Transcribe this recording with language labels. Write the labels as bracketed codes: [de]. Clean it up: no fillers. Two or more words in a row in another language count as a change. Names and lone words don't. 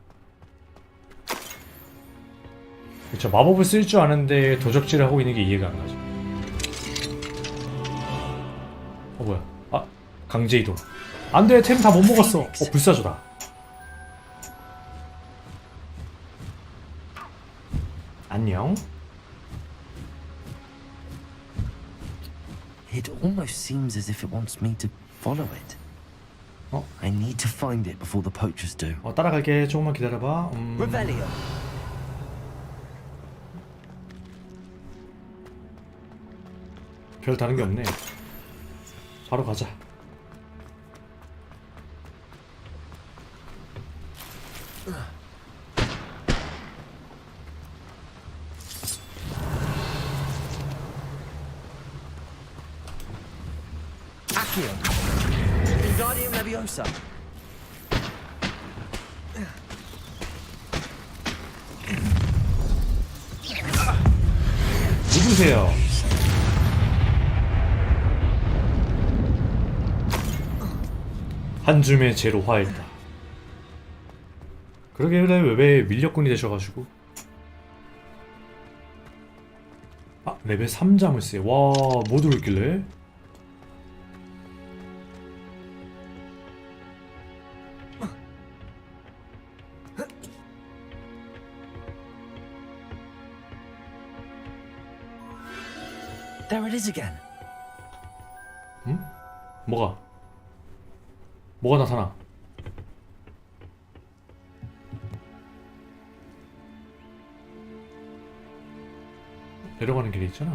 [ko] 그쵸, 마법을 쓸 줄 아는데 도적질을 하고 있는 게 이해가 안 가죠. 뭐야? 아, 강제 이동. 안 돼, 템 다 못 먹었어. 불사조다. 안녕. [en] It almost seems as if it wants me to follow it. I need to find it before the poachers do. [ko] 따라갈게. 조금만 기다려봐. Revelio. 별 다른 게 없네. 바로 가자. Accio. [la] Wingardium Leviosa. [ko] 누구세요? 한 줌의 제로 화했다. 그러게, 왜 밀렵꾼이 되셔가지고. 아, 레벨 3자물쇠. 와, 뭐 들어있길래? [en] There it is again. [ko] 응? 뭐가 나타나? 내려가는 길이 있잖아.